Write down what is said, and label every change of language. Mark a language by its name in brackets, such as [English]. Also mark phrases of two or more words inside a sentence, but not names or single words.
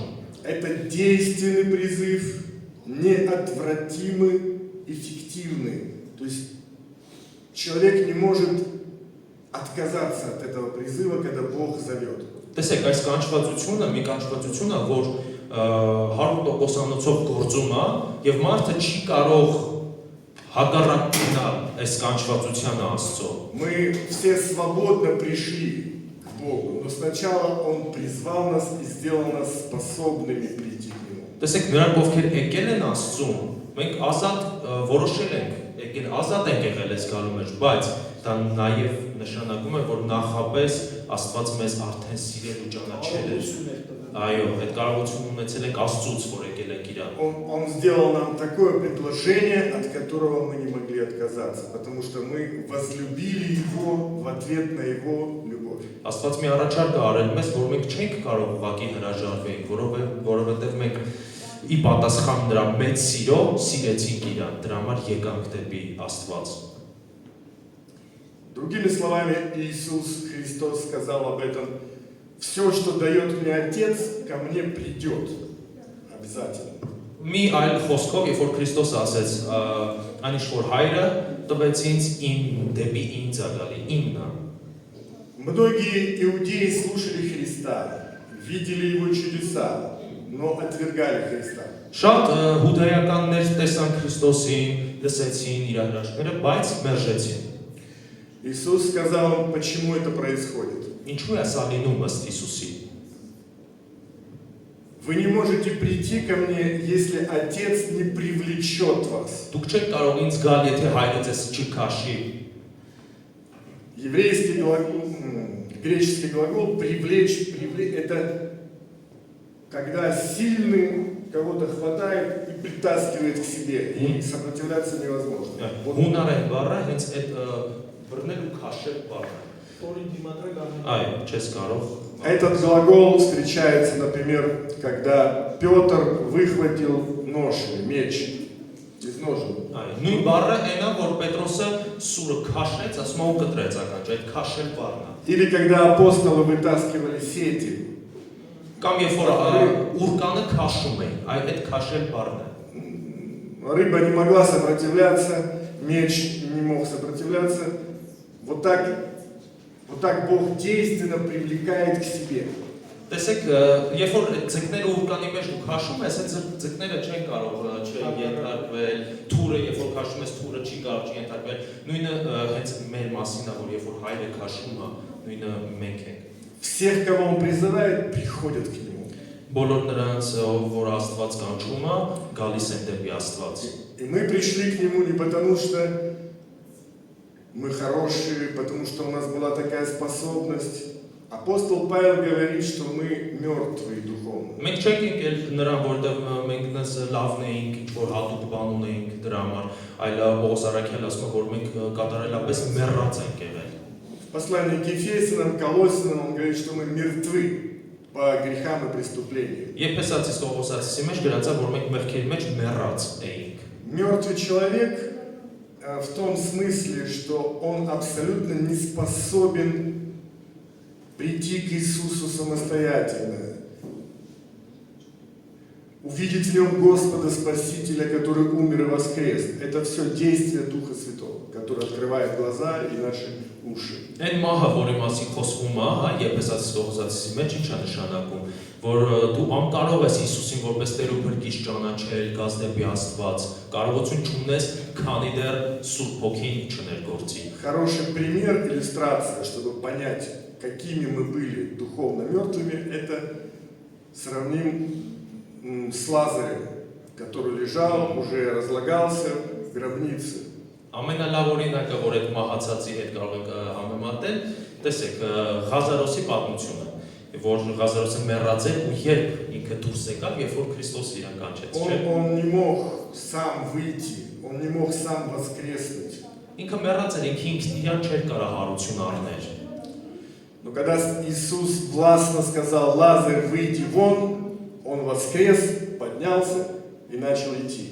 [Russian] Это действенный призыв, неотвратимый, эффективный. То есть человек не может отказаться от этого призыва, когда Бог зовет. [Armenian] Տեսեք, այս կանչվածությունը, մի կանչվածություն է, որ 100%-անոցով գործում է, եւ մարդը չի կարող հակառակ գնալ այս կանչվածությանը Աստծո։ [Russian] Мы все свободно пришли к Богу, но сначала Он призвал нас и сделал нас способными прийти к Нему. [Armenian] Տեսեք, նրանք ովքեր եկել են Աստծուն, մենք ազատ որոշել ենք, եկել ազատ ենք եղել այս գալու մեջ, բայց դա նաև նշանակում է, որ նախապես Աստված մեզ արդեն սիրել ու ճանաչել է։ Այո, այդ կարողությունն ունեցել ենք Աստծուց, որ եկել ենք իրար։ [Russian] Он сделал нам такое предложение, от которого мы не могли отказаться, потому что мы возлюбили Его в ответ на Его любовь. [Armenian] Աստված մի առաջարկ է արել մեզ, որ մենք չենք կարող ուղղակի հրաժարվենք, որովհետև մենք ի պատասխան նրա մեծ սիրո սիրեցինք իրան, դրա համար եկանք դեպի Աստված։ [Russian] Другими словами, Иисус Христос сказал об этом: «Все, что дает мне Отец, ко мне придет обязательно». [Armenian] Մի այլ խոսքով, երբ որ Քրիստոսը ասեց, այնիշ որ հայրը տվեց ինձ դեպի ինձ է գալի, ինն է։ [Russian] Многие иудеи слушали Христа, видели Его чудеса, но отвергали Христа. [Armenian] Շատ հուդայականներ տեսան Քրիստոսին, լսեցին իր հրաշքները, բայց մերժեցին։ [Russian] Иисус сказал им, почему это происходит. [Armenian] Ինչու է սա լինում ըստ Հիսուսի։ [Russian] Вы не можете прийти ко мне, если Отец не привлечет вас. [Armenian] Դուք չեք կարող ինձ գալ, եթե հայրը ձեզ չքաշի։ [Russian] Еврейский глагол, греческий глагол «привлечь», это когда сильный кого-то хватает и притаскивает к себе, и сопротивляться невозможно. [Armenian] Հունարեն բառը հենց այդ բռնել ու քաշել բառը։ Այո, չես կարող։ [Russian] Этот глагол встречается, например, когда Петр выхватил нож или меч из ножен. [Armenian] Այո, նույն բառը այնա, որ Պետրոսը սուրը քաշեց, ասում է ու կտրեց ականջ, այդ քաշել բառն է։ [Russian] Или когда апостолы вытаскивали сети. [Armenian] Կամ երբ որ ուրկանը քաշում էին, այդ քաշել բառն է։ [Russian] Рыба не могла сопротивляться, меч не мог сопротивляться. Вот так Бог действенно привлекает к себе. [Armenian] Տեսեք, երբ որ ձկները ուրկանի մեջ դու քաշում ես, այդ ձկները չեն կարող չենթարկվել, թուրը երբ որ քաշում ես, թուրը չի կարող չենթարկվել։ Նույնը հենց մեր մասին է, որ երբ որ հայրը քաշում է, նույնը մենք ենք։ [Russian] Всех, кого Он призывает, приходят к Нему. [Armenian] Բոլոր նրանց, որ Աստված կանչում է, գալիս են դեպի Աստված։ [Russian] И мы пришли к Нему не потому, что мы хорошие, потому что у нас была такая способность. Апостол Павел говорит, что мы мертвые духовно. [Armenian] Մենք չենք եկել նրան, որտեղ մենք նես լավն էինք, ինչ որ հատուկ բան ունեինք դրա համար, այլ Պողոս Արաքյալը ասում է, որ մենք կատարելապես մեռած ենք եղել։ [Russian] В послании к Ефесянам, Колоссянам он говорит, что мы мертвы по грехам и преступлениям. [Armenian] Եփեսացիս Կողոսացիսի մեջ գրած է, որ մենք մեղքերի մեջ մեռած էինք։ [Russian] Мертвый человек в том смысле, что он абсолютно не способен прийти к Иисусу самостоятельно, увидеть в нем Господа Спасителя, который умер и воскрес. Это все действие Духа Святого, который открывает глаза и наши уши. [Armenian] Այն մահը, որի մասին խոսվում է, հա, Եփեսացիս Կողոսացիսի մեջ ինչ է նշանակում, որ դու անկարող ես Հիսուսին որպես Տեր ու Փրկիչ ճանաչել, գաս դեպի Աստված, կարողություն չունես, քանի դեռ Սուրբ Հոգին չներգործի։ [Russian] Хороший пример, иллюстрация, чтобы понять, какими мы были духовно мертвыми, это сравним с Лазарем, который лежал, уже разлагался в гробнице. [Armenian] Ամենալավ օրինակը, որ այդ մահացածի հետ կարող ենք համեմատել, տեսեք, Ղազարոսի պատմությունը, որ Ղազարոսը մեռած էր ու երբ ինքը դուրս եկավ, երբ որ Քրիստոս իրան կանչեց, չէ՞։ [Russian] Он не мог сам выйти, он не мог сам воскреснуть. [Armenian] Ինքը մեռած էր, ինքը իրան չէր կարող հարություն առնել։ [Russian] Но когда Иисус властно сказал: «Лазарь, выйди вон», он воскрес, поднялся и начал идти.